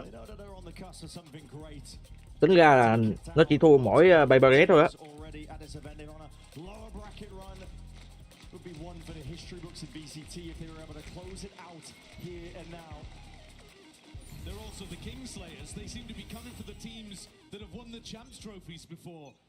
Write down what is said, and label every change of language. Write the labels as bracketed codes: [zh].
[en] They know that they're on the cusp of something great. [vi] Tính ra là nó chỉ thua mỗi Baybaret thôi á. [en] Already at this event, they're on a lower bracket run. Would be one for the history books in BCT if they were able to close it out here and now. They're also the Kingslayers. They seem to be coming for the teams that have won the champs trophies before.